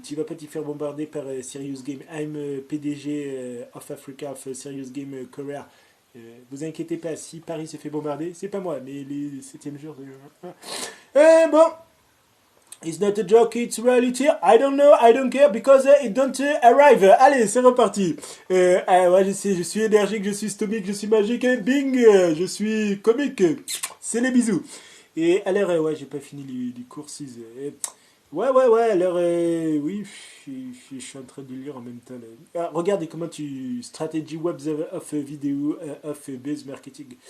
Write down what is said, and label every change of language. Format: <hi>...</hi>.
<fr>Tu vas pas t'y faire bombarder par Serious Game.</fr> <en>I'm PDG of Africa of Serious Game Korea.</en> <fr>Vous inquiétez pas, si Paris se fait bombarder, c'est pas moi, mais les 7e jours.</fr> <en>Bon, it's not a joke, it's reality. I don't know, I don't care because it don't arrive.</en> <fr>Allez, c'est reparti. Ouais, je sais, je suis énergique, je suis stomique, je suis magique. Bing, je suis comique. C'est les bisous. Et alors, ouais, j'ai pas fini les courses. Ouais, alors, oui, je suis en train de lire en même temps. Là. Ah, regardez comment Strategy Webs of Vidéo, of Base Marketing.</fr>